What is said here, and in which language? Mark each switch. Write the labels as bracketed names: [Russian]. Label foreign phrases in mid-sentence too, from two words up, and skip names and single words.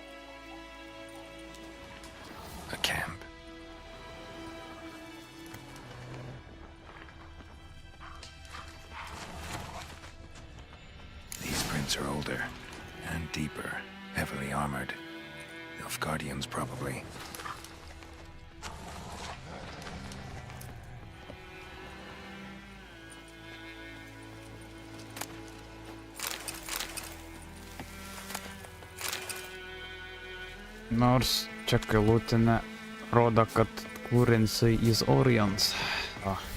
[English] A camp. These prints are older and deeper, heavily armored. Nilfgaardians, probably. [Lithuanian] Nors čia kalutinė rodo, kad [English] currency is Orions. Oh,